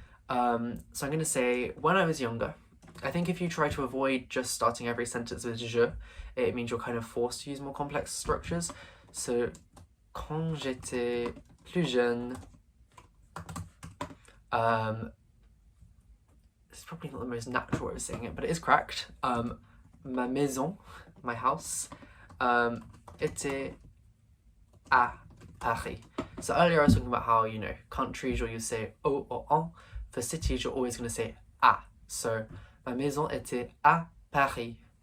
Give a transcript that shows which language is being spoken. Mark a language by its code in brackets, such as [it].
[en] So I'm going to say when I was younger. I think if you try to avoid just starting every sentence with je, it means you're kind of forced to use more complex structures. So quand j'étais plus jeune, it's probably not the most natural way of saying it, but it is correct. [fr] Ma maison, my house, était à Paris. [en] So earlier I was talking about how, you know, countries you'll say au or en. For cities you're always going to say à. [fr] So ma maison était à Paris.